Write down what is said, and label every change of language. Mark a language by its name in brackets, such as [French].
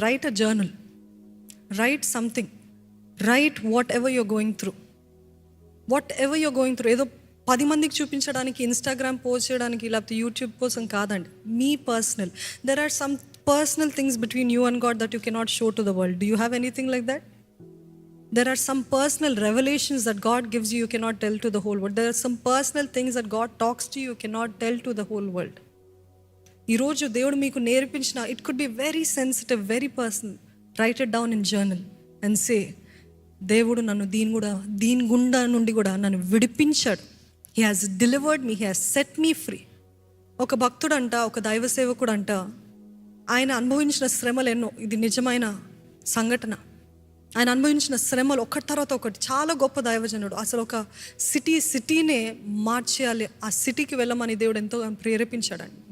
[English] Write a journal, write something, write whatever you're going through. Whatever you're going through [Telugu] ఏదో 10 మందికి చూపించడానికి, Instagram post చేయడానికి, లేకపోతే YouTube కోసం కాదండి. [English] మీ personal, there are some personal things between you and God that you cannot show to the world. Do you have anything like that? There are some personal revelations that God gives you, you cannot tell to the whole world. There are some personal things that God talks to you, you cannot tell to the whole world. [Telugu] ఈరోజు దేవుడు మీకు నేర్పించిన, [English] it could be very sensitive, very personal. Write it down in journal and say, [Telugu] దేవుడు నన్ను దీని గుండా నుండి కూడా నన్ను విడిపించాడు. [English] He has delivered me, He has set me free. [Telugu] ఒక భక్తుడంట, ఒక దైవ సేవకుడు అంట, ఆయన అనుభవించిన శ్రమలు ఎన్నో. ఇది నిజమైన సంఘటన. ఆయన అనుభవించిన శ్రమలు ఒకటి తర్వాత ఒకటి. చాలా గొప్ప దైవజనుడు. అసలు ఒక సిటీనే మార్చేయాలి, ఆ సిటీకి వెళ్ళమని దేవుడు ఎంతో ప్రేరేపించాడండి.